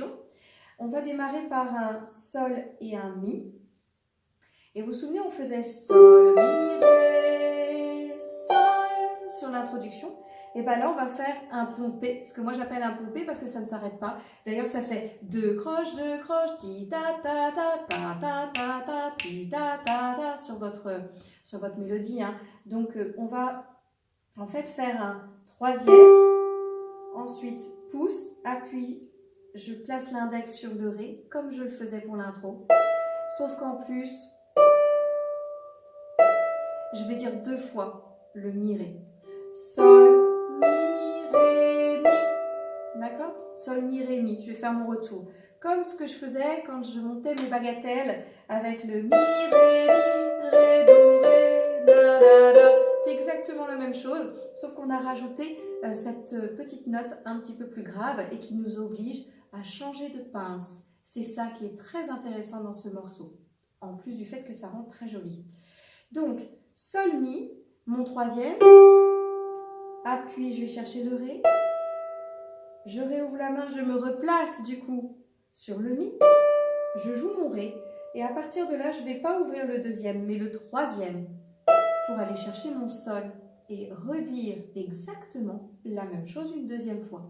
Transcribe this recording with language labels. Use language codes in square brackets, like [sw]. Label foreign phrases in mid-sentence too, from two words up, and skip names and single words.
[fr] On va démarrer par un sol et un mi. Et vous vous souvenez, on faisait sol, mi, ré, sol sur l'introduction. Et bien là, on va faire un pompé, ce que moi j'appelle un pompé parce que ça ne s'arrête pas. D'ailleurs, ça fait deux croches, ti ta ta ta ta ta ta ta ti ta ta ta sur votre mélodie. Donc, on va en fait faire un troisième, ensuite pouce, appui, je place l'index sur le ré, comme je le faisais pour l'intro. Sauf qu'en plus, je vais dire deux fois le mi, ré. Sol, mi, ré, mi. D'accord? Sol, mi, ré, mi. Je vais faire mon retour. Comme ce que je faisais quand je montais mes bagatelles avec le mi, ré, mi, ré, do, ré, da, da, da. C'est exactement la même chose, sauf qu'on a rajouté cette petite note un petit peu plus grave et qui nous oblige à changer de pince. C'est ça qui est très intéressant dans ce morceau, en plus du fait que ça rend très joli. Donc, sol, mi, mon troisième, appui, je vais chercher le ré, je réouvre la main, je me replace du coup sur le mi, je joue mon ré, et à partir de là, je ne vais pas ouvrir le deuxième, mais le troisième, pour aller chercher mon sol et redire exactement la même chose une deuxième fois.